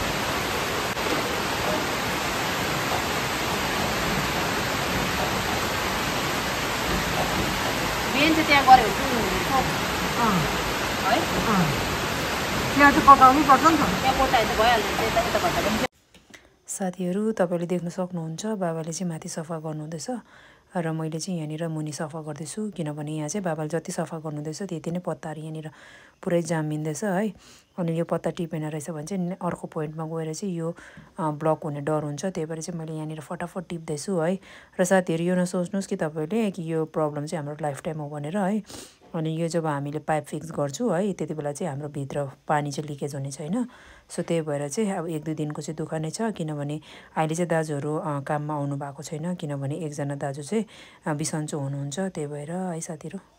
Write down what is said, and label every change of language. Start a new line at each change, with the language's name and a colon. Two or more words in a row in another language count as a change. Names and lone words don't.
Malay: Biar tu tiang korek tu. Hai? Yang tu kau tahu ni pasang tu? Yang kau tahu tu bayar ni. Kita pasang.
Nepali: साथीहरु तपाईले देख्न सक्नुहुन्छ बाबाले चाहिँ माथि सफा गर्नुहुँदैछ र मैले चाहिँ यहाँनिर मुनि सफा गर्दैछु किनभने यहाँ चाहिँ बाबाले जति सफा गर्नुहुँदैछ त्यति नै पत्ताहरु यहाँनिर पुरै जामिँदैछ है अनि यो पत्ता टिपेन रहेछ भने चाहिँ अर्को पोइन्टमा गएर चाहिँ यो ब्लक हुने डर हुन्छ त्यही भएर चाहिँ मैले यहाँनिर फटाफट टिप्दैछु है र साथीहरु यो नसोच्नुस् कि तपाईले कि यो प्रब्लम चाहिँ हाम्रो
English: life time
Nepali: हो भनेर है अनि यो जब हामीले
English: pipe fix
Nepali: गर्छु है त्यति बेला चाहिँ हाम्रो भित्र पानी चाहिँ लिकेज हुने छैन सो त्यही भएर चाहिँ अब 1-2 दिनको चाहिँ दुःख नै छ किनभने अहिले चाहिँ दाजुहरु काममा आउनु भएको छैन किनभने एकजना दाजु चाहिँ बिसन्चो हुनुहुन्छ त्यही भएर है साथीहरु